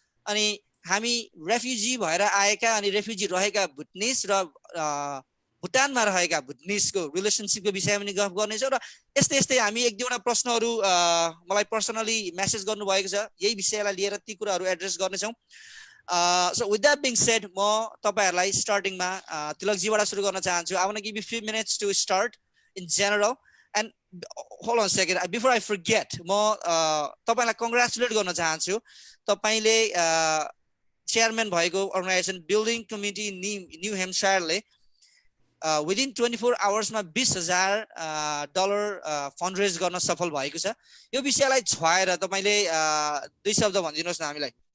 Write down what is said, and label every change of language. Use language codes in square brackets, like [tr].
[ne] अनि हामी रेफ्युजी भएर आएका अनि रेफ्युजी रहेका भुटनिस र भुटानमा रहेका भुटनिसको रिलेसनशिपको विषयमा पनि गफ गर्ने छौं. र यस्तै यस्तै हामी एक दुईवटा प्रश्नहरु मलाई पर्सनली मेसेज गर्नु भएको छ. यही विषयलाई लिएर ती कुराहरु एड्रेस गर्ने छौं. [en] So with that being said, [ne] म तपाईहरुलाई स्टार्टिङमा तिलकजीबाट सुरु गर्न चाहन्छु. [en] I want to give you a few minutes to start in general. And hold on a second, before I forget, [ne] म तपाईलाई कंग्रेचुलेट गर्न चाहन्छु. तपाईले चेयरम्यान भएको organisation building community new हेम्पशायरले [en] within 24 hours [ne] मा $20,000 फन्ड रेज गर्न सफल भएको छ. यो विषयलाई छुवाएर तपाईले दुई शब्द भनिदिनुस् न हामीलाई.